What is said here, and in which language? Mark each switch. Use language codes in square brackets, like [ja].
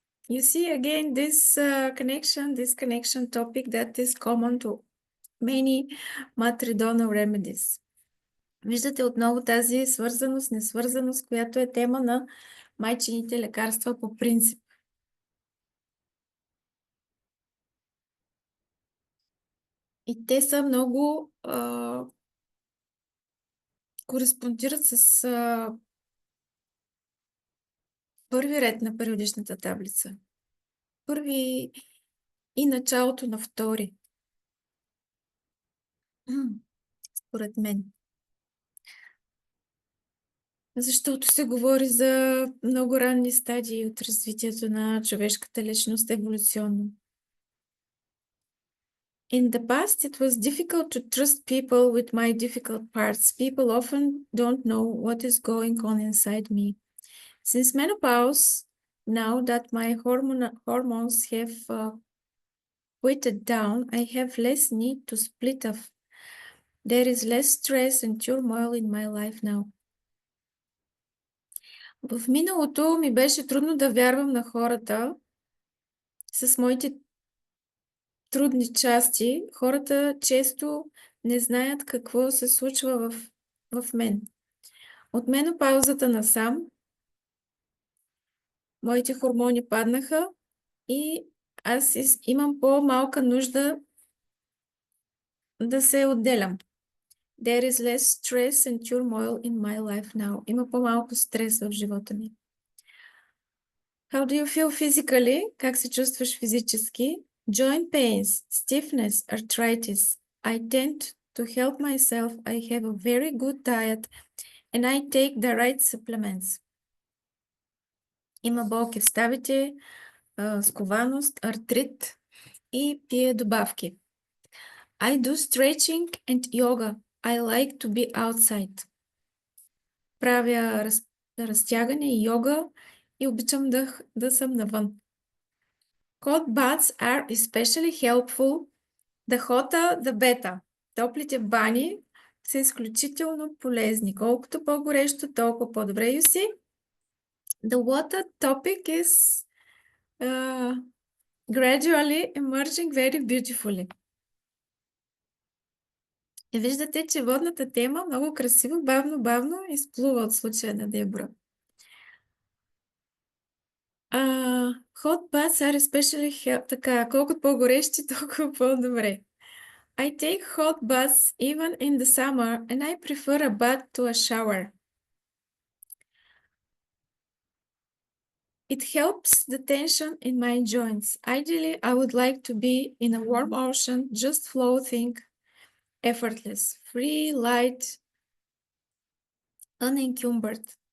[en] You see again this connection topic that is common to many matridonal remedies. [bg] Виждате отново тази свързаност, несвързаност, която е тема на майчините лекарства по принцип. И те са много кореспондират с първи ред на периодичната таблица. Първи и началото на втори. Според мен. Защото се говори за много ранни стадии от развитието на човешката личност еволюционно. [en] In the past, it was difficult to trust people with my difficult parts. People often don't know what is going on inside me. Since menopause, now that my hormones have weighted down, I have less need to split off. There is less stress and turmoil in my life now. [bg] В миналото ми беше трудно да вярвам на хората с моите трудни части. Хората често не знаят какво се случва в мен. От менопаузата насам моите хормони паднаха и аз имам по-малка нужда да се отделям. [en] There is less stress and turmoil in my life now. [bg] Има по-малко стрес в живота ми. [en] How do you feel physically? [bg] Как се чувстваш физически? [en] Joint pains, stiffness, arthritis. I tend to help myself. I have a very good diet and I take the right supplements. [bg] Има болки в ставите, скованост, артрит и пие добавки. [en] I do stretching and yoga. I like to be outside. [bg] Правя разтягане и йога и обичам да съм навън. [en] Cold baths are especially helpful. The hotter, the better. [bg] Топлите бани са изключително полезни. Колкото по-горещо, толкова по-добре. [en] You see, the water topic is gradually emerging very beautifully. [bg] И виждате, че водната тема много красиво, бавно изплува от случая на Дебора. [en] Hot baths are especially [bg] така, колкото по-горещи, толкова по-добре. [en] I take hot baths even in the summer and I prefer a bath to a shower. It helps the tension in my joints. Ideally, I would like to be in a warm ocean, just floating, effortless, free, light, unencumbered.